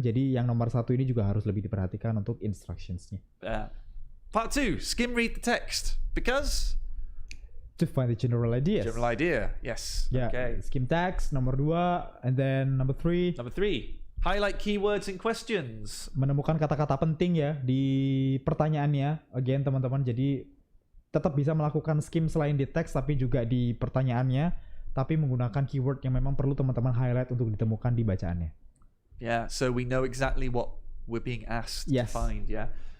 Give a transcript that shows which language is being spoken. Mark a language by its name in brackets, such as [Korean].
[Indonesian] Jadi yang nomor 1 ini juga harus lebih diperhatikan untuk instructionsnya. [English] Part 2, skim read the text because to find the general ideas. General idea, yes. Yeah, Okay. skim text nomor 2, and then number 3. Number 3, highlight keywords and questions. [Indonesian] Menemukan kata-kata penting ya di pertanyaannya. Again teman-teman, jadi tetap bisa melakukan skim selain di teks tapi juga di pertanyaannya, tapi menggunakan keyword yang memang perlu teman-teman highlight untuk ditemukan di bacaannya. [English] Yeah, so we know exactly what we're being asked to find, yeah?